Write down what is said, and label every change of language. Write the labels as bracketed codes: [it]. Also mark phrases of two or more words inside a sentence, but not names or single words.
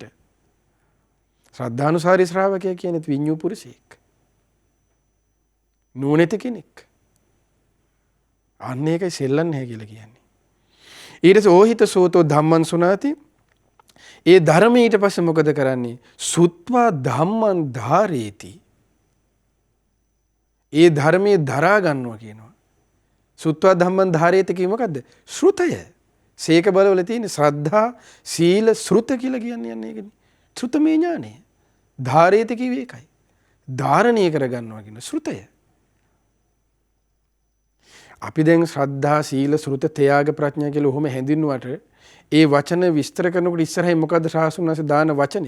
[si] ශ්‍රද්ධානුසාරී ශ්‍රාවකයා කියන්නේ විඤ්ඤූ පුරිසෙක්. නුවණැති කෙනෙක්. අන්න ඒකයි සෙල්ලන්නේ නැහැ කියලා කියන්නේ. ඊට පස්සේ [pi] ඕහිත සෝතෝ ධම්මං සුනාති. [si] ඒ ධර්මයේ ඊට පස්සේ මොකද කරන්නේ? [pi] සුත්වා ධම්මං ධාරේති. [si] ඒ ධර්මයේ දරා ගන්නවා කියනවා. [pi] සුත්වා ධම්මං ධාරේති [si] කිය මොකද්ද? ශ්‍රුතය. සීක බලවල තියෙන ශ්‍රද්ධා, සීල, ශ්‍රුත කියලා කියන්නේ යන්නේ ඒකනේ. ශ්‍රුතමේ ඥානය. ධාරේති කිව්වේ ඒකයි. ධාරණය කර ගන්නවා කියන ශ්‍රුතය. අපි දැන් ශ්‍රද්ධා, සීල, ශ්‍රුත, ත්‍යාග, ප්‍රඥා කියලා ඔහොම හැඳින්නුවට ඒ වචන විස්තර කරනකොට ඉස්සරහින් මොකද්ද ශාසුනාසේ දාන වචනේ?